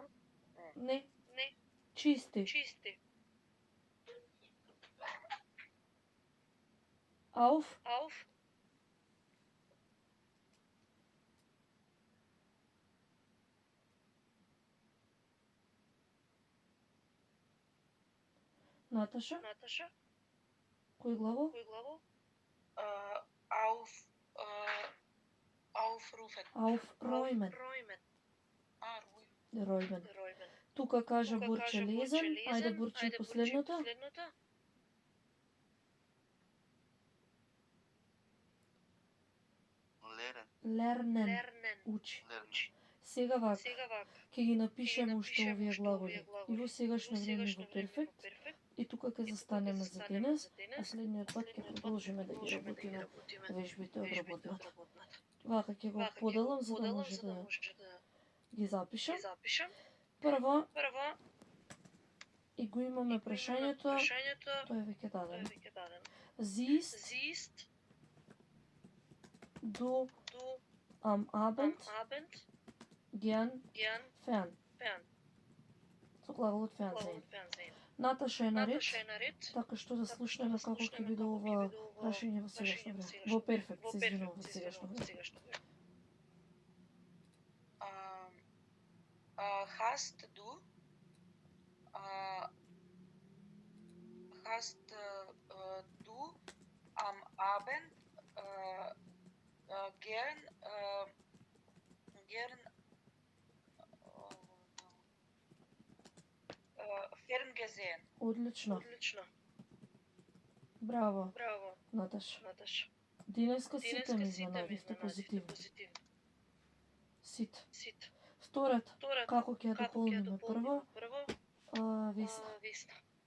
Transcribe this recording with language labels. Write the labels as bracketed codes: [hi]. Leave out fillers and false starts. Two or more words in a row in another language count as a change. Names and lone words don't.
[mk] Не. Чисти. Auf. Наташа. Кој глагол? [de] Aufrufen. Aufräumen. Rufen. [mk] Ројмен. Тука кажа Бурче лезен. Ајде Бурче последното. Лернен. Учи. Сега вака. Ќе ги напишеме уште овие глаголи. И во сегашно време во перфект. И тука ќе застанеме за денес, а следниот пат ќе продолжиме да ги работиме вежбите од работната. Вака ќе го поделам за да може да ги запишам. Прво, и го имаме прашањето, тоа е веќе дадено. [de] Siehst du am Abend gern fern? [mk] Со глаголот fernsehen. Наташа е наред, така што да слушнеме како ќе биде ова прашање во сегашно време. Во перфект, се извинувам, во сегашно време. [de] Hast du am Abend gern Fern gesehen? [mk] Одлично. Браво, Наташа. Денеска сите ми изненадивте позитивно. Сите. Втората, како ќе ја дополниме прво? Весна.